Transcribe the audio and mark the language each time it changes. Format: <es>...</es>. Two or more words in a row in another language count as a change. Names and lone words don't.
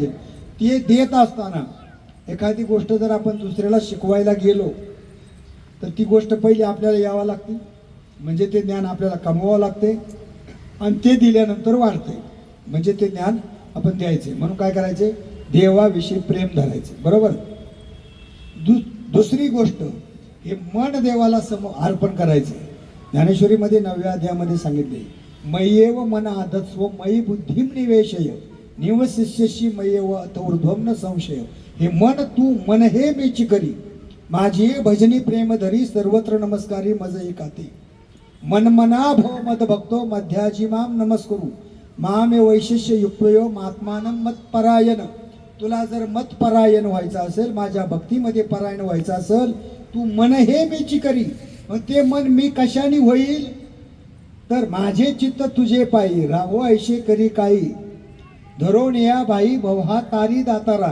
<mr>ते देत असताना एखादी गोष्ट जर आपण दुसऱ्याला शिकवायला गेलो तर ती गोष्ट पहिली आपल्याला यावं लागते, म्हणजे ते ज्ञान आपल्याला कमवावं लागते, आणि ते दिल्यानंतर वाढते, म्हणजे ते ज्ञान आपण द्यायचे. म्हणून काय करायचे? देवाविषयी प्रेम धरायचे, बरोबर? दुसरी गोष्ट, हे मन देवाला अर्पण करायचे. ज्ञानेश्वरीमध्ये 9व्या अध्यायामध्ये सांगितले,</mr> <sa>मय्येव मन आदत्स्व मयी बुद्धिम निवेशय निवशिष्यशी मय्येव अथऊर्ध्वम न संशय.</sa> <mr>हे मन तू मन हे मीची करी, माझी भजनी प्रेम धरी सर्वत्र नमस्कारी मज एकाते.</mr> <sa>मनमना भव मद भक्तो मध्याजी माम नमस्करू मामे वैशिष्य युक्तयो महात्मानं मतपरायण.</sa> <mr>तुला जर मतपरायण व्हायचं असेल, माझ्या भक्तीमध्ये परायण व्हायचं असेल, तू मन हे मीची करी. मग ते मन मी कशाने होईल? तर माझे चित्त तुझे पायी राहो ऐशे करी काही धरून या बाई भवहा तारी दातारा.</mr>